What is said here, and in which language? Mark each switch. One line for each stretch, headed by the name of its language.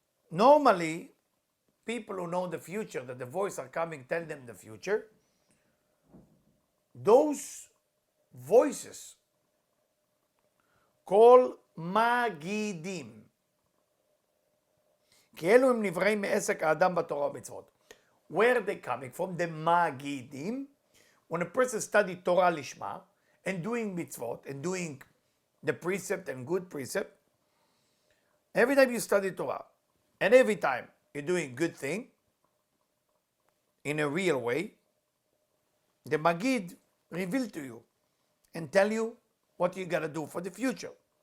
English: Normally, people who know the future, that the voice are coming, tell them the future, those voices call magidim.
Hebrew: כי אלו הם נבראים מעסק האדם בתורה ומצוות.
English: Where are they coming from? The magidim. When a person study Torah lishma and doing mitzvot and doing the precept and good precept, every time you study Torah and every time you're doing good thing in a real way, the magid reveal to you and tell you what you got to do for the future.